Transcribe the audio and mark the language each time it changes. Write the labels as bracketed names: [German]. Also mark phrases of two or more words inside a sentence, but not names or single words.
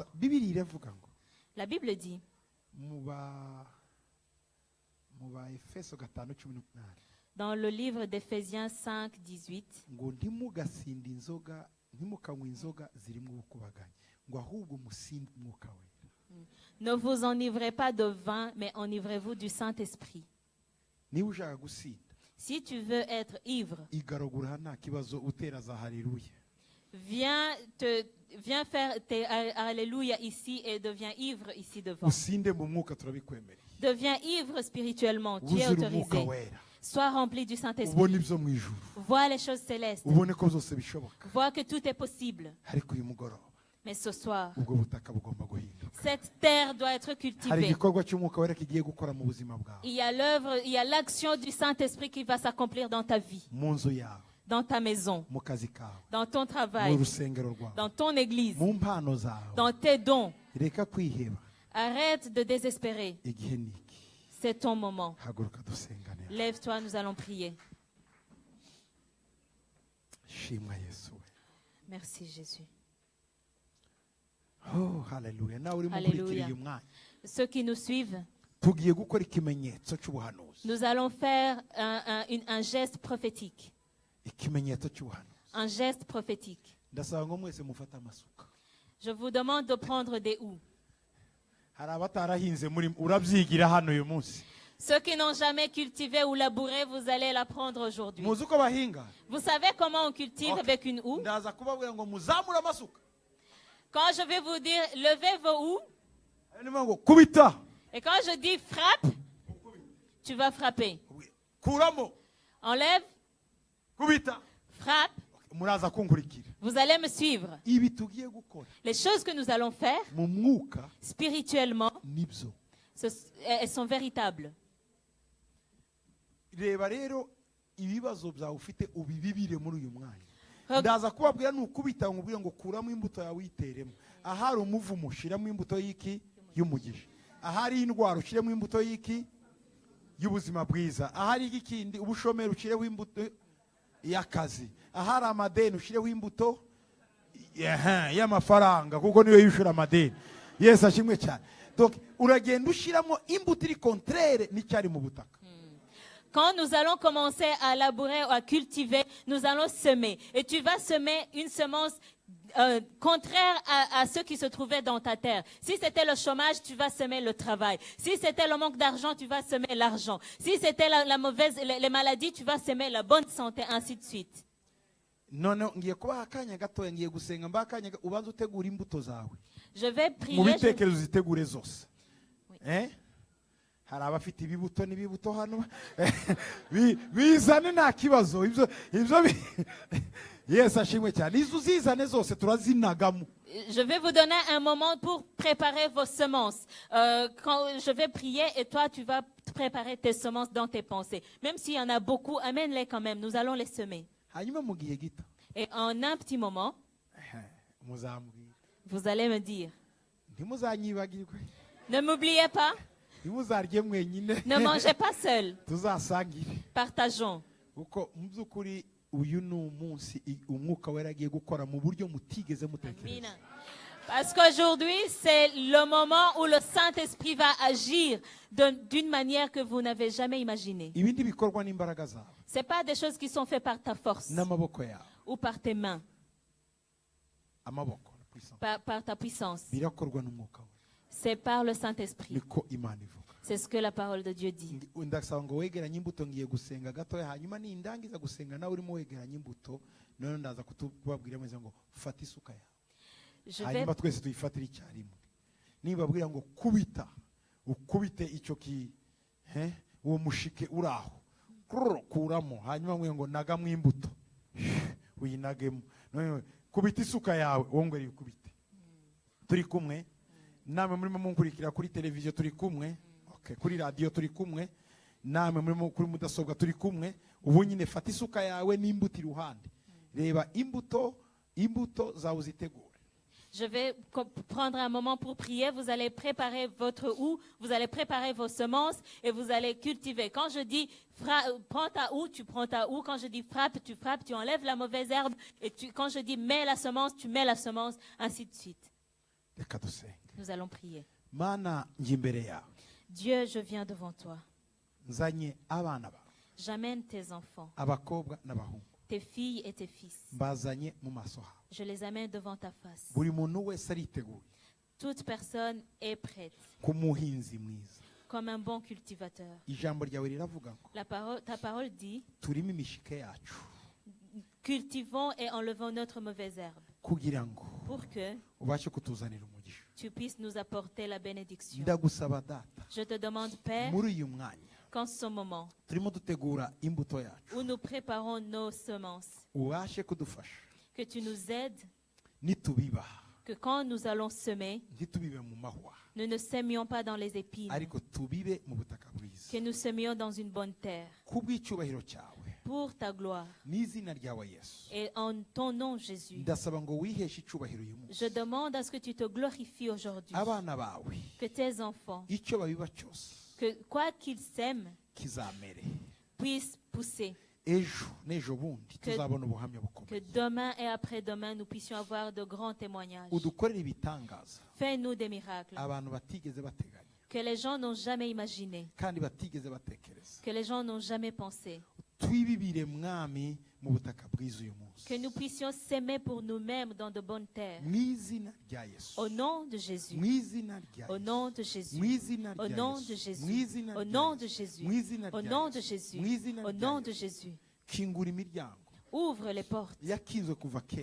[Kinyarwanda] Bibiri iravuga ngo [French] La Bible dit, [Kinyarwanda] muba Efeso 5:18 [French] dans le livre d'Éphésiens 5, 18, [Kinyarwanda] ngo ntimugasinde inzoga ntimukanywe inzoga zirimo ubukubaganye ngo ahubwo musinde umwuka wera. [French] ne vous enivrez pas de vin, mais enivrez-vous du Saint-Esprit. [Kinyarwanda] Niba ushaka gusinda [French] Si tu veux être ivre, [Kinyarwanda] igaragura nta kibazo utera za haleluya. [French] viens faire tes alléluia ici et deviens ivre ici devant. [Kinyarwanda] Usinde mu mwuka turabikwemereye. [French] Deviens ivre spirituellement, tu es [Kinyarwanda] Wuzure umwuka [French] autorisé. [Kinyarwanda] wera. [French] Sois rempli du Saint-Esprit. [Kinyarwanda] Ubone ibyo mu ijuru. [French] Vois les choses célestes. [Kinyarwanda] Ubone ko byose bishoboka. [French] Vois que tout est possible. [Kinyarwanda] Ariko uyu mugoroba [French] Mais ce soir, [Kinyarwanda] ubwo butaka bugomba guhinduka. [French] cette terre doit être [Kinyarwanda] Hari [French] cultivée. [Kinyarwanda] igikorwa cy'umwuka wera kigiye gukora mu buzima bwawe. [French] Il y a l'œuvre, il y a l'action du Saint-Esprit qui va s'accomplir dans ta vie, [Kinyarwanda] Mu nzu yawe, [French] dans ta maison, [Kinyarwanda] mu kazi kawe, [French] dans ton [Kinyarwanda] mu [French] travail, [Kinyarwanda] rusengero rwawe, [French] dans ton église, [Kinyarwanda] mu mpano zawe. [French] dans tes dons. [Kinyarwanda] Reka kwiheba. [French] Arrête de désespérer. [Kinyarwanda] Igihe niki. [French] C'est ton moment. [Kinyarwanda] Haguruka dusengane. [French] Lève-toi, nous allons prier. [Kinyarwanda] Shimwa Yesu. [French] Merci Jésus. [Kinyarwanda] Oh, haleluya. Nawe uri Haleluya. mukurikira uyu mwanya. [French] Ceux qui nous suivent, [Kinyarwanda] Tugiye gukora ikimenyetso cy'ubuhanuzi. [French] nous allons faire un geste prophétique. [Kinyarwanda] Ikimenyetso cy'ubuhanuzi. [French] Un geste prophétique. [Kinyarwanda] Ndasaba ngo mwese mufate amasuka. [French] Je vous demande de prendre des houes. [Kinyarwanda] Hari abatarahinze muri urabyigira hano uyu munsi. [French] Ceux qui n'ont jamais cultivé ou labouré, vous allez l'apprendre aujourd'hui. [Kinyarwanda] Muzi uko bahinga? [French] Vous savez comment on cultive Ok. avec une houe? [Kinyarwanda] Ndaza kubabwira ngo muzamure amasuka. [French] Quand je vais vous dire levez vos houes, [Kinyarwanda] Hanyuma ngo kubita. [French] et quand je dis frappe, tu vas frapper. [Kinyarwanda] Kuramo. [French] Enlève, [Kinyarwanda] Kubita. [French] frappe, [Kinyarwanda] Muraza kunkurikira. [French] vous allez me suivre. [Kinyarwanda] Ibi tugiye gukora [French] Les choses que nous allons faire [Kinyarwanda] mu mwuka [French] spirituellement, [Kinyarwanda] nibyo. [French] elles sont véritables. [Kinyarwanda] Reba rero ibibazo byawe ufite ubibibire muri uyu mwanya. Reg- Ndaza kubabwira nukubita ngubwira ngo kuramo imbuto yawe uyiteremo. Ahari umuvumo ushiramo imbuto y'iki y'umugisha. Ahari indwara ushiremo imbuto y'iki y'ubuzima bwiza. Ahari ikindi ubushomeri ushireho imbuto y'akazi. Ahari amadeni ushireho imbuto y'amafaranga kuko niyo yishura amadeni. Yesu ashimwe cyane. Donc uragenda ushiramo imbuto iri contraire n'icyari mu butaka. [French] Quand nous allons commencer à labourer ou à cultiver, nous allons semer. Et tu vas semer une semence contraire à ce qui se trouvait dans ta terre. Si c'était le chômage, tu vas semer le travail. Si c'était le manque d'argent, tu vas semer l'argent. Si c'était les maladies, tu vas semer la bonne santé, ainsi de suite. [Kinyarwanda] None ngiye kubaha akanya gatoya ngiye gusenga mba akanya ubanza utegura imbuto zawe. [French] Je vais [Kinyarwanda] Mu [French] prier. [Kinyarwanda] bitekerezo zitegure zose. [French] Oui. [Kinyarwanda] hari abafite ibibuto n'ibibuto hano bizane nta kibazo ibyo Yesu ashimwe cyane izo uzizane zose turazinagamo. [French] Je vais vous donner un moment pour préparer vos semences. Quand je vais prier et toi, tu vas préparer tes semences dans tes pensées. Même s'il y en a beaucoup, amène-les quand même. Nous allons les semer. [Kinyarwanda] Hanyuma mu gihe gito [French] Et en un petit moment, [Kinyarwanda] muzambwira [French] vous allez me dire, [Kinyarwanda] ntimuzanyibagirwe, [French] ne m'oubliez pas, [Kinyarwanda] ntimuzarye mwenyine, [French] ne mangez pas seul, [Kinyarwanda] tuzasangire. [French] partageons. [Kinyarwanda] Kuko mu by'ukuri uyu ni umunsi umwuka wera agiye gukora mu buryo mutigeze mutekereza. [French] Parce qu'aujourd'hui, c'est le moment où le Saint-Esprit va agir d'une manière que vous n'avez jamais imaginée. [Kinyarwanda] Ibindi bikorwa n'imbaraga zawe [French] Ce n'est pas des choses qui sont faites par ta force [Kinyarwanda] n'amaboko yawe, [French] ou par tes mains, [Kinyarwanda] amaboko puissance [French] par ta puissance. [Kinyarwanda] birakorwa n'umwuka we. [French] C'est par le Saint-Esprit. [Kinyarwanda] Niko Imana ivuga. [French] C'est ce que la parole de Dieu dit. [Kinyarwanda] Ndasaba ngo wegeranye imbuto, ngiye gusenga gatoya, hanyuma nindangiza gusenga nawe urimo wegeranye imbuto, none ndaza kubabwira meze ngo fata isuka yawe, [French] Je vais, [Kinyarwanda] hanyuma twese tuyifatire icyarimwe. Nibabwira ngo kubita, ukubite icyo uwo mushike uraho, kuramo, hanyuma mwe ngo nagamo imbuto uyinagemo, none kubita isuka yawe wongere ukubite. Turi kumwe namwe murimo munkurikira kuri televiziyo, turi kumwe kuri radio, turi kumwe namwe murimo kuri mudasobwa, turi kumwe. Ubu nyine fata isuka yawe n'imbuto iruhande, reba imbuto zawe zitegure. [French] je vais prendre un moment pour prier. Vous allez préparer votre houe, vous allez préparer vos semences et vous allez cultiver. Quand je dis prends ta houe, tu prends ta houe. Quand je dis frappe, tu enlèves la mauvaise herbe. Et quand je dis mets la semence, tu mets la semence, ainsi de suite. Nous allons prier. [Kinyarwanda] Mana njimbere yawe, [French] Dieu, je viens devant toi. [Kinyarwanda] nzanye abana bawe, [French] J'amène tes enfants, [Kinyarwanda] abakobwa n'abahungu, [French] tes filles et tes fils. [Kinyarwanda] mbazanye mu maso hawe. [French] Je les amène devant ta face. [Kinyarwanda] Buri muntu wese ariteguye [French] Toute personne est prête, [Kinyarwanda] k'umuhinzi mwiza. [French] comme un bon cultivateur. [Kinyarwanda] Ijambo ryawe riravuga ngo [French] Ta parole dit, [Kinyarwanda] turimo imishike yacu [French] cultivons et enlevons notre mauvaise herbe, [Kinyarwanda] kugira ngo [French] pour que [Kinyarwanda] ubashe kutuzanira umugisha. [French] tu puisses nous apporter la bénédiction. [Kinyarwanda] Ndagusaba data, [French] Je te demande, Père, [Kinyarwanda] muri uyu mwanya [French] qu'en ce moment [Kinyarwanda] turimo dutegura imbuto yacu, [French] où nous préparons nos semences, [Kinyarwanda] ubashe kudufasha [French] que tu nous aides, [Kinyarwanda] nitubiba, [French] que quand nous allons semer, [Kinyarwanda] ntitubibe mu mahwa, [French] nous ne semions pas dans les épines, [Kinyarwanda] ariko tubibe mu butaka bwiza, [French] que nous semions dans une bonne terre, [Kinyarwanda] kubw'icyubahiro cyawe [French] pour ta gloire. [Kinyarwanda] n'izina ryawe Yesu. [French] Et en ton nom, Jésus, [Kinyarwanda] Ndasaba ngo wiheshe icyubahiro uyu munsi. [French] je demande à ce que tu te glorifies aujourd'hui, [Kinyarwanda] Abana bawe [French] que tes enfants, [Kinyarwanda] icyo babiba cyose [French] que quoi qu'ils sèment, [Kinyarwanda] kizamere. [French] puissent pousser, [Kinyarwanda] Ejo n'ejo bundi [French] Que- [Kinyarwanda] tuzabona ubuhamya [French] que [Kinyarwanda] bukomeye. [French] demain et après-demain, nous puissions avoir de grands témoignages. [Kinyarwanda] Udukorere ibitangaza [French] Fais-nous des miracles [Kinyarwanda] abantu batigeze bateganya [French] que les gens n'ont jamais imaginés, [Kinyarwanda] kandi batigeze batekereza. [French] que les gens n'ont jamais pensé, [Kinyarwanda] Twibibire mwami mu butaka bwiza uyu munsi, [French] que nous puissions s'aimer pour nous-mêmes dans de bonnes terres. [Kinyarwanda] mu izina rya Yesu, [French] Au nom de Jésus, [Kinyarwanda] mu izina rya [French] au [Kinyarwanda] Yesu, [French] nom de [Kinyarwanda] mu [French] Jésus, [Kinyarwanda] izina [French] au [Kinyarwanda] rya [French] nom de [Kinyarwanda] Yesu, mu [French] Jésus, [Kinyarwanda] izina [French] au [Kinyarwanda] rya [French] nom de [Kinyarwanda] Yesu, [French] Jésus, [Kinyarwanda] mu izina [French] au [Kinyarwanda] rya [French] nom de [Kinyarwanda] Yesu, [French] Jésus, [Kinyarwanda] mu izina [French] au [Kinyarwanda] rya [French] nom de [Kinyarwanda] Yesu. [French] Jésus. [Kinyarwanda] Kingura imiryango [French] Ouvre les portes [Kinyarwanda] yakinzwe kuva kera.